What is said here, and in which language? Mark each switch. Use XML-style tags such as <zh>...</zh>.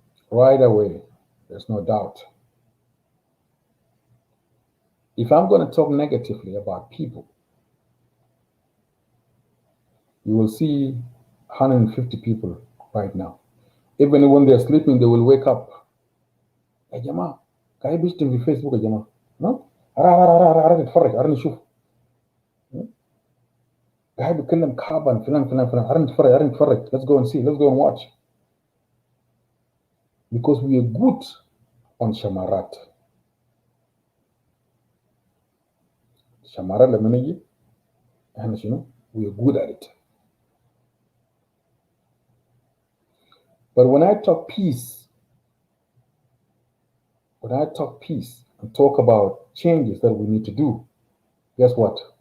<en>Right away, there's no doubt. If I'm going to talk negatively about people, you will see 150 people right now. Even when they're sleeping, they will wake up.</en> <ar>يا جماعة قاعد بيشتم في فيسبوك يا جماعة. أرى نتفرج أرى نشوف. قاعد بيتكلم كعبا فلان أرى نتفرج.</ar> <en>Let's go and see. Let's go and watch. Because we are good on Shamarat. Shamarat</en> <ar>لما نجي احنا شنو؟</ar> <en>We are good at it. But when I talk peace and talk about changes that we need to do, guess what?</en>